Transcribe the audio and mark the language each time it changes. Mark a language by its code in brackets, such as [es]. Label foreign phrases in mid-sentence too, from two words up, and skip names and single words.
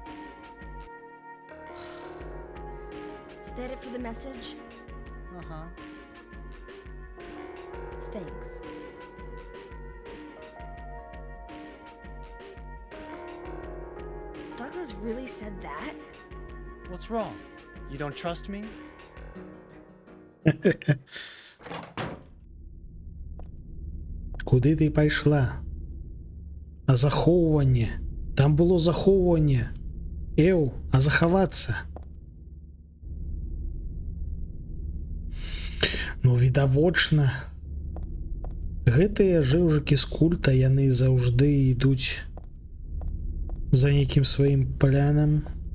[en] Is that it for the message? Uh-huh. Thanks. Douglas really said that? What's wrong? You don't trust me? [be] Куди ти пайшла? А захоўванне? Там было захоўванне. Эў, а захавацца? Ну, відавочна. Гэтыя жэўжыкі з культа, яны заўжды ідуць за нейкім сваім планам.